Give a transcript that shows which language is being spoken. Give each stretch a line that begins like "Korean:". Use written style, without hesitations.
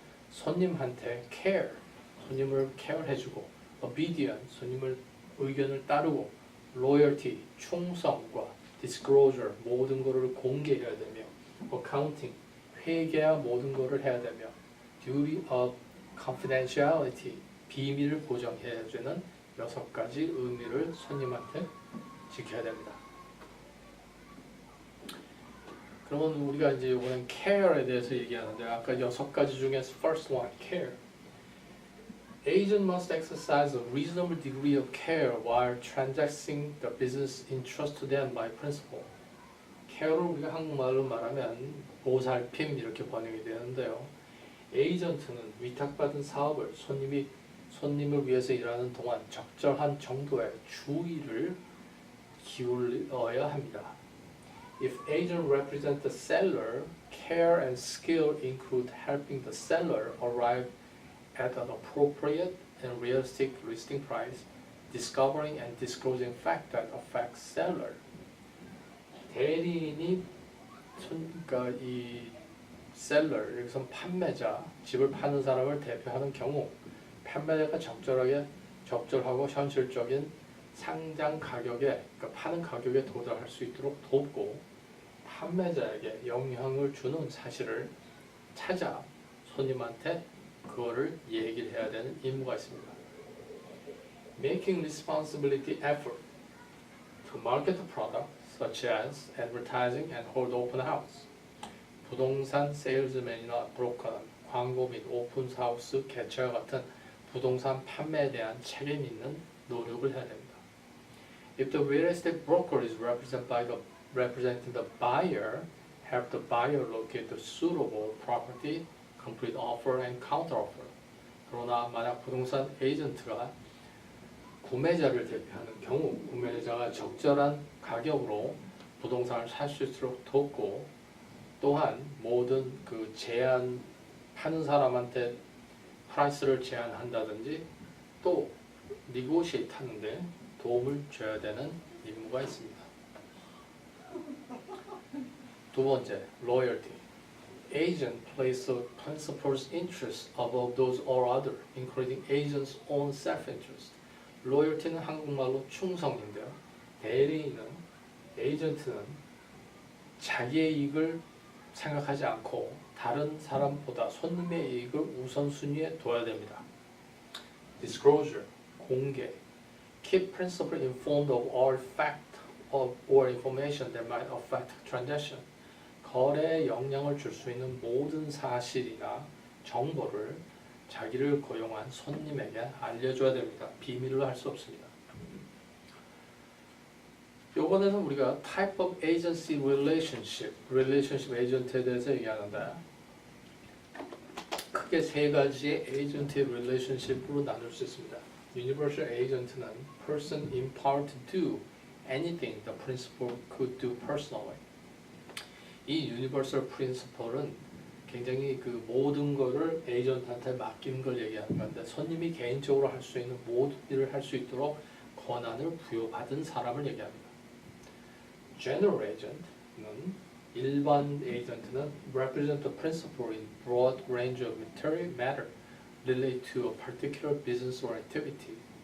Korean: 손님한테 care, 손님을 케어해주고 obedient, 손님을 의견을 따르고 loyalty, 충성과 disclosure, 모든 것을 공개해야 되며 accounting, 회계와 모든 것을 해야 되며 duty of confidentiality, 비밀을 보장해야 되는 6가지 의미를 손님한테 지켜야 됩니다. 그러면 우리가 이제 이번엔 care에 대해서 얘기하는데 아까 6가지 중에
English: first one,
Korean: care.
English: Agent must exercise a reasonable degree of care while transacting the business entrusted to them by principal.
Korean: care를 우리가 한국말로 말하면 보살핌 이렇게 번역이 되는데요. 에이전트는 위탁받은 사업을 손님을 위해서 일하는 동안 적절한 정도의 주의를 기울여야 합니다.
English: If agent represent the seller, care and skill include helping the seller arrive at an appropriate and realistic listing price, discovering and disclosing facts that affect seller.
Korean: 대리인이 그러니까 이 셀러, 여기서 판매자, 집을 파는 사람을 대표하는 경우 판매자가 적절하고 현실적인 상장 가격에, 그러니까 파는 가격에 도달할 수 있도록 돕고 판매자에게 영향을 주는 사실을 찾아 손님한테 그거를 얘기를 해야 되는 임무가 있습니다.
English: Making responsibility effort to market the product such as advertising and hold open house.
Korean: 부동산 세일즈맨이나 브로커는 광고 및 오픈하우스 개최와 같은 부동산 판매에 대한 책임 있는 노력을 해야 됩니다.
English: If the real estate broker is representing the buyer, help the buyer locate the suitable property, complete offer and counter offer.
Korean: 그러나 만약 부동산 에이전트가 구매자를 대표하는 경우 구매자가 적절한 가격으로 부동산을 살 수 있도록 돕고 또한 모든 그 파는 사람한테 프라이스를 제한한다든지 또 니고시에이트 하는데 도움을 줘야 되는 임무가 있습니다. 두 번째, loyalty.
English: Agent place the principal's interest above those or other, including agent's own self-interest.
Korean: loyalty는 한국말로 충성인데요. 대리인은, 에이전트는 자기의 이익을 생각하지 않고 다른 사람보다 손님의 이익을 우선순위에 둬야 됩니다. Disclosure, 공개.
English: Keep principal informed of all fact or information that might affect transaction.
Korean: 거래에 영향을 줄 수 있는 모든 사실이나 정보를 자기를 고용한 손님에게 알려줘야 됩니다. 비밀로 할 수 없습니다. 이번에는 우리가
English: type of agency relationship
Korean: 에이전트에 대해서 얘기하는데 크게 세 가지의 에이전트의 relationship으로 나눌 수 있습니다.
English: Universal agent는 person empowered to do anything the principal could do personally.
Korean: 이 universal principle은 굉장히 그 모든 거를 에이전트한테 맡기는 걸 얘기하는 건데 손님이 개인적으로 할 수 있는 모든 일을 할 수 있도록 권한을 부여받은 사람을 얘기합니다.
English: General agent는
Korean: 일반 에이전트는
English: represent the principal in broad range of material matter related to a particular business or activity.